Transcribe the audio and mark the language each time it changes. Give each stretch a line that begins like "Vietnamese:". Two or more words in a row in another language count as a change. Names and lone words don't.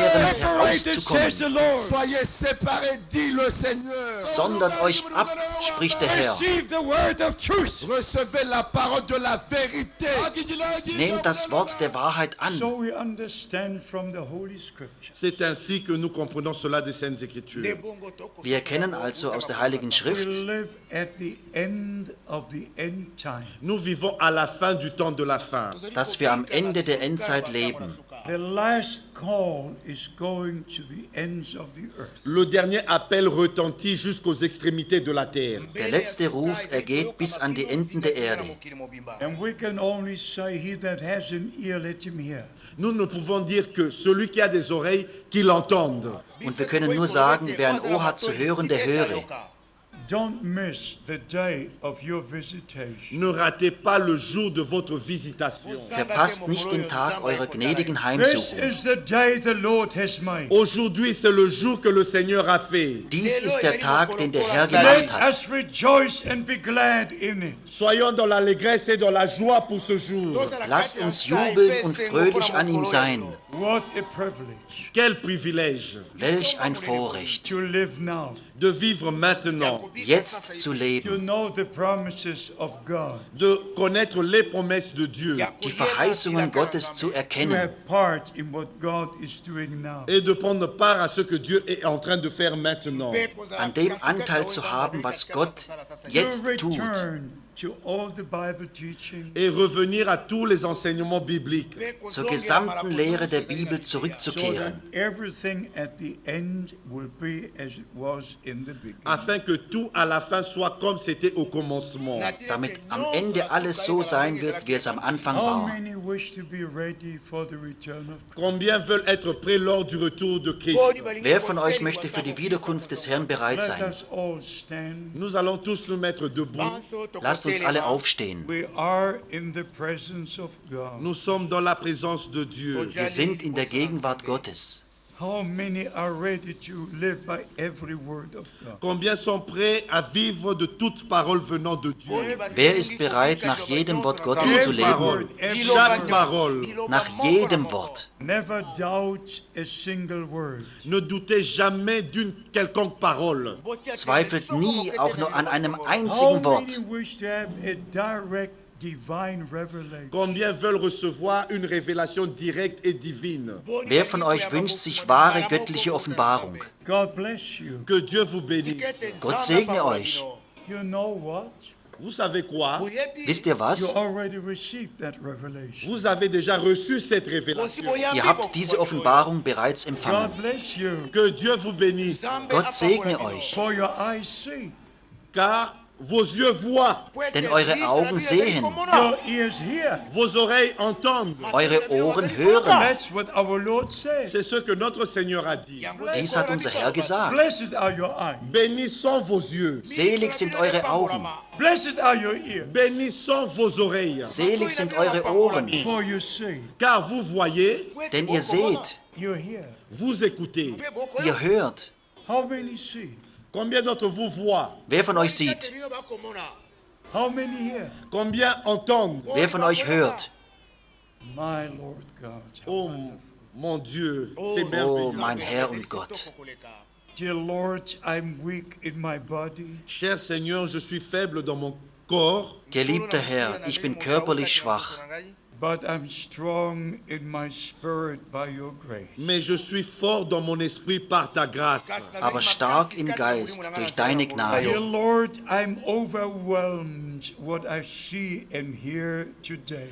English: separated,
German: herauszukommen.
English: says the Lord.
French: Soyez séparés, dit le Seigneur.
German: Sondert euch ab, spricht der Herr.
English: Receive the word of truth.
French: Recevez la parole de la vérité.
German: Nehmt das Wort der Wahrheit an.
English: So we understand from the Holy Scripture.
French: C'est ainsi que nous comprenons cela des Saintes Écritures.
German: Wir erkennen also aus der Heiligen
English: We
German: Schrift,
English: live at the end of the end time.
French: Nous vivons à la fin du temps de la fin.
German: dass wir am Ende der Endzeit leben.
English: The last call is going to the ends of the earth.
French: Le dernier appel retentit jusqu'aux extrémités de la terre.
German: Der letzte Ruf ergeht bis an die Enden der Erde.
English: And we can only say, he that has an ear, let him hear.
French: Nous ne pouvons dire que celui qui a des oreilles, qu'il entende.
German: Und wir können nur sagen, wer ein Ohr hat zu hören, der höre.
English: Don't miss the day of your visitation.
French: Ne ratez pas le jour de votre visitation.
German: Verpasst nicht den Tag eurer gnädigen
English: This
German: Heimsuchung.
English: is the day the Lord has made.
French: Aujourd'hui, c'est le jour que le Seigneur a fait.
German: Dies ist der Tag, den der Herr gemacht
English: Let
German: hat.
English: us rejoice and be glad in it.
French: Soyons dans l'allégresse et dans la joie pour ce jour.
German: Lasst uns jubeln und fröhlich an ihm sein.
English: What a privilege
French: Quel privilège
German: Welch ein Vorrecht,
English: to live now,
French: de vivre maintenant,
German: jetzt zu
English: to
German: leben,
English: know the promises of God,
French: de connaître les promesses de Dieu
German: die Verheißungen Gottes zu
English: to
German: erkennen
English: have part in what God is doing now.
French: et de prendre part à ce que Dieu est en train de faire maintenant.
German: an dem Anteil zu haben, was Gott jetzt
English: To
German: tut,
English: return to all the Bible teaching,
French: Et revenir à tous les enseignements bibliques,
German: zur gesamten Lehre der Bibel
English: so
German: zurückzukehren,
English: that everything at the end will be as it was in the beginning.
French: afin que tout à la fin soit comme c'était au commencement.
German: damit am Ende alles so sein wird, wie es am Anfang
English: How
German: war.
English: many wish to be ready for the return of Christ?
French: Combien veulent être prêts lors du retour de Christ?
German: Wer von euch möchte für die Wiederkunft des Herrn bereit
English: Let
German: sein?
English: us all stand.
French: Nous allons tous nous mettre debout.
German: Lasst uns alle aufstehen.
English: We are in the presence of God.
French: Nous sommes dans la présence de Dieu.
German: Wir sind in der Gegenwart Gottes.
English: How many are ready to live by every word of God?
French: Combien sont prêts à vivre de toute parole venant de Dieu?
German: Wer ist bereit, nach jedem Wort Gottes zu
French: Chaque
German: leben?
French: parole, chaque parole.
German: Nach jedem Wort.
English: Never doubt a single word.
French: Ne doutez jamais d'une quelconque parole.
German: Zweifelt nie auch nur an einem
English: How
German: einzigen Wort.
English: many wish to have a direct divine revelation?
French: Combien veulent recevoir une révélation directe et divine?
German: Wer von euch wünscht sich wahre göttliche Offenbarung?
English: God bless you.
French: Que Dieu vous bénisse.
German: Gott segne euch.
English: You know what?
French: Vous savez quoi?
German: Wisst ihr
English: You
German: was?
English: already received that revelation.
French: Vous avez déjà reçu cette révélation.
German: Ihr habt diese Offenbarung bereits empfangen.
English: God bless you.
French: Que Dieu vous bénisse.
German: Gott segne euch,
English: For your eyes see,
French: Car vos yeux voient,
German: denn eure Augen sehen,
English: your ears hear.
French: vos oreilles entendent.
German: eure Ohren hören.
English: That's what our Lord says.
French: C'est ce que notre Seigneur a dit.
German: Dies hat unser Herr gesagt.
English: Blessed are your eyes.
French: Bénis sont vos yeux.
German: Selig sind eure Augen,
English: Blessed are your ears.
French: Bénis sont vos oreilles.
German: selig sind eure Ohren,
English: For you see,
French: Car vous voyez,
German: denn ihr seht,
English: you hear.
French: vous écoutez.
German: ihr hört.
English: How many see?
French: Combien d'entre vous voient?
German: Wer von euch sieht?
English: How many here?
French: Combien entendent?
German: Wer von euch hört?
English: My Lord God.
French: Oh mon Dieu, c'est Oh, merveilleux.
German: mein Herr und Gott.
English: Dear Lord, I'm weak in my body,
French: Cher Seigneur, je suis faible dans mon corps,
German: Geliebter Herr, ich bin körperlich schwach,
English: but I'm strong in my spirit by your grace.
French: mais je suis fort dans mon esprit par ta grâce.
German: aber stark im Geist durch deine
English: Dear
German: Gnade.
English: Lord, I'm overwhelmed what I see and hear today.